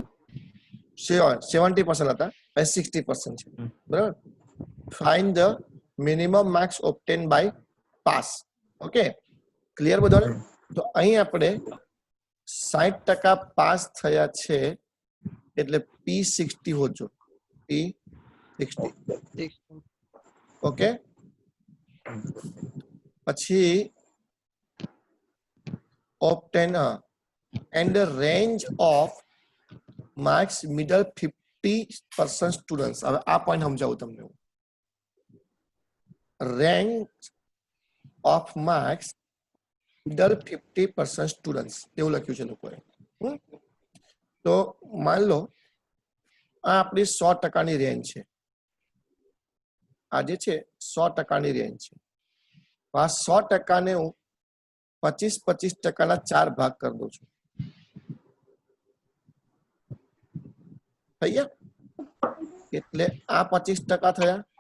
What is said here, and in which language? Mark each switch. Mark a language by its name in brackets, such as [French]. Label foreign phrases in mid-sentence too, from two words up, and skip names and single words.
[Gujarati] 70% હતા અને 60% છે બરાબર [English] find the minimum marks obtain by pass [Gujarati] ઓકે ક્લિયર બધાને તો અહીં આપણે 60% પાસ થયા છે એટલે P60 હોજો [English] P60 [Gujarati] ઓકે પછી [English] obtain and the range of marks middle 50% students [Gujarati] હવે આ પોઈન્ટ સમજાવું તમને [English] rank of marks middle 50% students [Gujarati] એવું લખ્યું છે લોકોએ તો [Hindi] मान लो [Gujarati] આ આપણી 100%ની રેન્જ છે આ જે છે 100%ની રેન્જ છે આ 100%ને હું 25-25% 4 ભાગ કરી દઉં છું થઈ ગયા એટલે આ 25% થયા